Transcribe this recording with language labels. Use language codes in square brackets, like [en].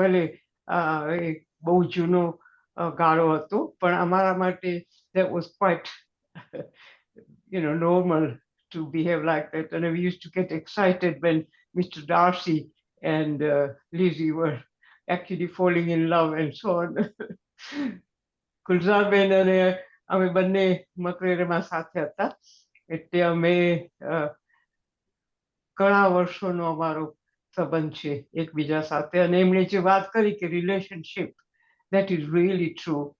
[gu] ભલે બહુ જૂનો ગાળો હતો, પણ અમારા માટે [en] that was quite normal to behave like that. And we used to get excited when Mr. Darcy and Lizzie were actually falling in love and so on. [gu] ગુલઝારબેન અને અમે બંને મકરેરમાં સાથે હતા, એટલે અમે ઘણા વર્ષોનો અમારો સંબંધ છે એકબીજા સાથે. અને એમણે જે વાત કરી કે relationship, [en] that is really true.